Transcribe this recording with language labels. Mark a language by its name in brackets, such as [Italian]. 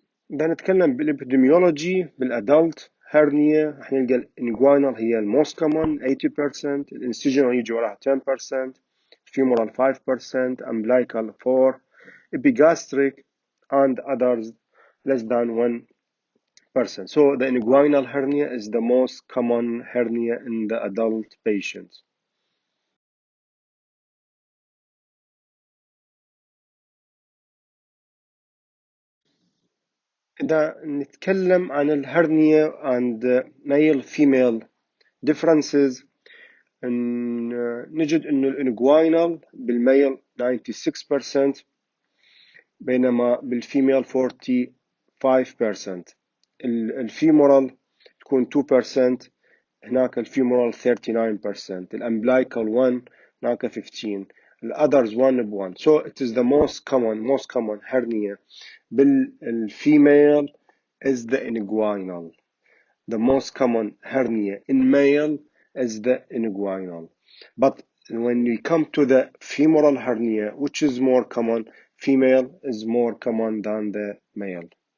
[Arabic] بدنا نتكلم بالابيديميولوجي بالادلت هرنيا. راح نلقى الانجوينال هي الموست كومن 80%، الانسجنال يجي وراها 10%، femoral 5%، umbilical 4%، epigastric and others less than 1%. [English] So the inguinal hernia is the most common hernia in the adult patients. [Arabic] إذا نتكلم عن الهرنيا [English] and male female differences، [Arabic] نجد انه الانجوينال بالميل 96%، بينما بالفيميل 45%. الفيمورال تكون 2%، هناك الفيمورال 39%، الامبلايكال 1، هناك 15، الاذرز 1 ب 1. [English] So it is the most common hernia [Arabic] بالفيميل [English] is the inguinal. The most common hernia in male is the inguinal. But when we come to the femoral hernia, which is more common, female is more common than the male.